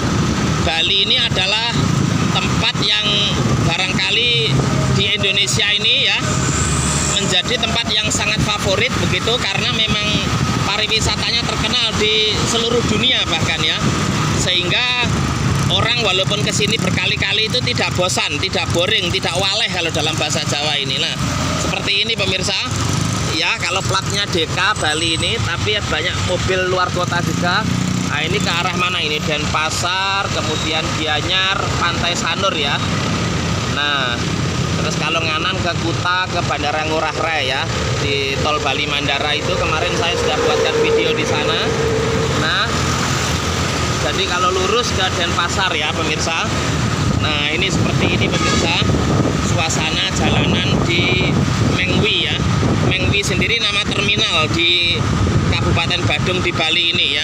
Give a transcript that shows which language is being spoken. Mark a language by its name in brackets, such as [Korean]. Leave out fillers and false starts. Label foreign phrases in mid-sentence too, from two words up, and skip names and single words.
[Indonesian] Bali ini adalah tempat yang barangkali di Indonesia ini ya menjadi tempat yang sangat favorit begitu, karena memang pariwisatanya terkenal di seluruh dunia bahkan ya, sehingga orang walaupun kesini berkali-kali itu tidak bosan, tidak boring, tidak waleh kalau dalam bahasa Jawa ini. Nah, seperti ini pemirsa. Ya, kalau platnya DK Bali ini, tapi banyak mobil luar kota juga. Nah, ini ke arah mana ini? Denpasar, kemudian Gianyar, Pantai Sanur ya. Nah, terus kalau nganan ke Kuta, ke Bandara Ngurah Rai ya, di Tol Bali Mandara itu kemarin saya sudah buatkan video di sana. Nah, jadi kalau lurus ke Denpasar ya pemirsa. Nah, ini seperti ini pemirsa, suasana jalanan di Mengwi ya. Mengwi sendiri nama terminal di Kabupaten Badung di Bali ini ya.